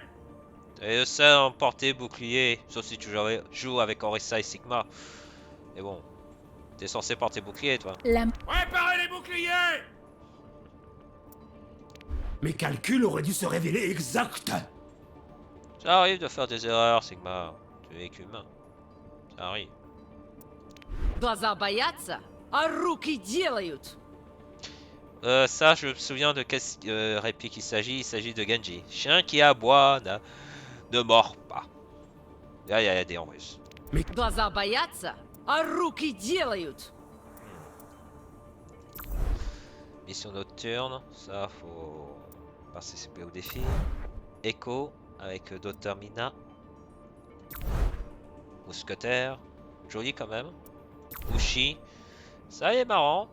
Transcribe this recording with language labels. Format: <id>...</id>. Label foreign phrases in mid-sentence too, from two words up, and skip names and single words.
<fr>Et le seul à emporter bouclier, sauf si tu joues avec Orisa et Sigma. Mais bon, t'es censé porter bouclier toi. Préparez les boucliers! Mes calculs auraient dû se révéler exacts! Ça arrive de faire des erreurs, Sigma. Tu es qu'humain. Ça arrive.</fr> <ru>Глаза боятся, а руки делают.</ru> <fr>Ça, je me souviens de quelle réplique il s'agit. Il s'agit de Genji. Chien qui aboie ne mord pas. Là, il y a des en russe.</fr> <ru>Глаза боятся, а руки делают.</ru> <fr>Mission nocturne. Ça, faut participer au défi. Echo avec Dr Mina. Mousquetaire. Joli quand même. Ushi. Ça est marrant.</fr>